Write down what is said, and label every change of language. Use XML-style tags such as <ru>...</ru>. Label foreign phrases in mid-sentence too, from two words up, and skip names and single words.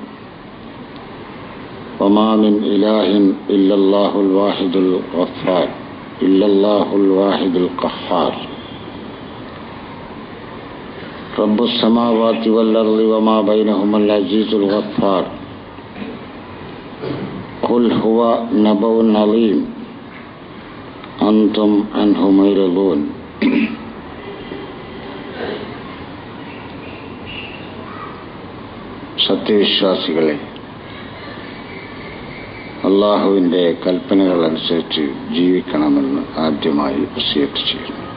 <ar>وما من إله إلا الله الواحد الغفار إلا الله الواحد القهار رب السماوات والأرض وما بينهما العزيز الغفار قل هو نبأ عظيم أنتم عنه معرضون</ar> <ml>സത്യവിശ്വാസികളെ, അള്ളാഹുവിൻ്റെ കൽപ്പനകൾ അനുസരിച്ച് ജീവിക്കണമെന്ന് ആദ്യമായി വസിയത്ത് ചെയ്യുന്നു.</ml>